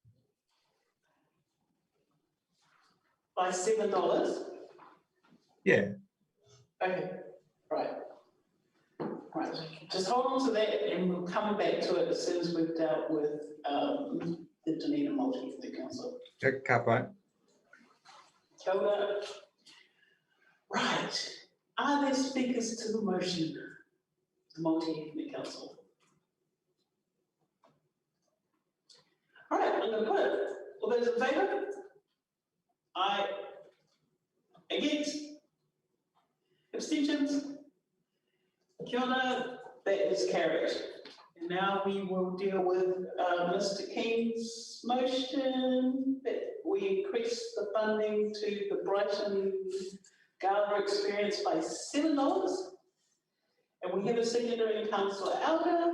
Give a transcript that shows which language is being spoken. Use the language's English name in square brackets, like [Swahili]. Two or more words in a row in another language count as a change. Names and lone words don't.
[English] By $7? Yeah. Okay, right. Right, just hold on to that and we'll come back to it as soon as we've dealt with the Dunedin Multi-Ethnic Council. Kapai. [Māori] Kia ora. [English] Right, are there speakers to the motion, the Multi-Ethnic Council? All right, I'm going to put it. All those in favour? Aye. Against? Abstentions? [Māori] Kia ora, [English] that is carried. And now we will deal with Mr. King's motion that we increase the funding to the Brighton Gala experience by $7. And we have a secondary, Councillor Elder.